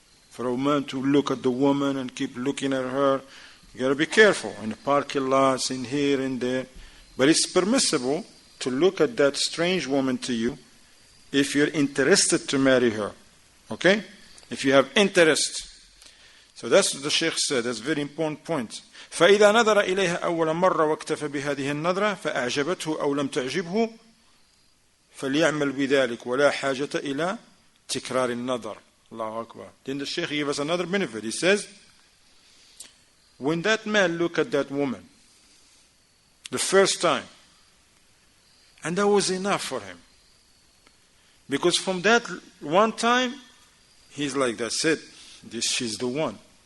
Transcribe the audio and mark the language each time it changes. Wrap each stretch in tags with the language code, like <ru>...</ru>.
<en>For a man to look at the woman and keep looking at her, you got to be careful. In the parking lots, in here and there. But it's permissible to look at that strange woman to you if you're interested to marry her. Okay? If you have interest. So that's what the Sheikh said. That's a very important point.</en> <ar>فإذا نظر إليها أول مرة واكتفى بهذه النظرة فأعجبته أو لم تعجبه فليعمل بذلك ولا حاجة إلى تكرار النظر. الله أكبر.</ar> <en>Then the Sheikh gave us another benefit. He says, when that man looked at that woman the first time, and that was enough for him. Because from that one time, he's like, that's it. She's the one.</en>